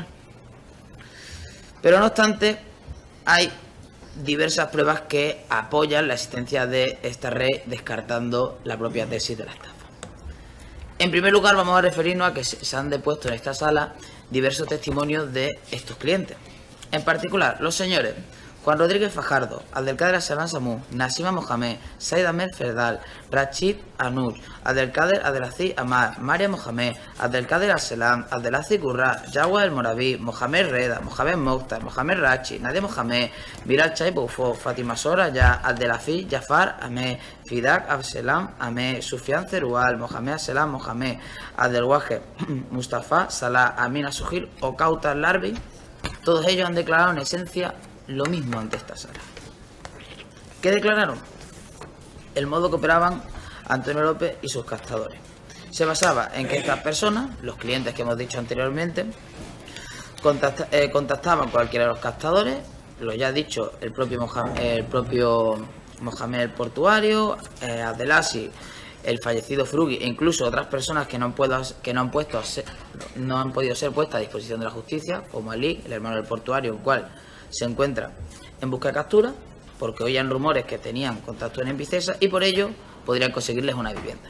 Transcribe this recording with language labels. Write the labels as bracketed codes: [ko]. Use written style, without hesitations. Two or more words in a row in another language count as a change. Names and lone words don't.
[es] Pero no obstante, hay diversas pruebas que apoyan la existencia de esta red, descartando la propia tesis de la estafa. En primer lugar, vamos a referirnos a que se han depuesto en esta sala diversos testimonios de estos clientes. En particular, los señores Juan Rodríguez Fajardo, Abdelkader Asalan Samú, Nasima Mohamed, Said Ahmed Ferdal, Rachid Anush, Abdelkader Abdelaziz Amar, Maria Mohamed, Abdelkader Arselam, Abdelaziz Gurra, Yawad El Moraví, Mohamed Reda, Mohamed Mokhtar, Mohamed Rachi, Nadia Mohamed, Viral Chay Boufo, Fatima Sora Ya, Abdelaziz Jafar Ahmed, Fidak Abselam Ahmed, Sufian Cerual, Mohamed Aselam Mohamed, Abdelwaje Mustafa, Salah Amina Sujil o Kautar Larbi, todos ellos han declarado en esencia lo mismo ante esta sala. ¿Qué declararon? El modo que operaban Antonio López y sus captadores. Se basaba en que estas personas, los clientes que hemos dicho anteriormente, contactaban cualquiera de los captadores, lo ya dicho, el propio Mohamed el Portuario, Abdelasi, el fallecido Frugi e incluso otras personas que no han podido ser puestas a disposición de la justicia, como Ali, el hermano del Portuario, el cual se encuentra en busca de captura porque oían rumores que tenían contacto en Envicesa y por ello podrían conseguirles una vivienda.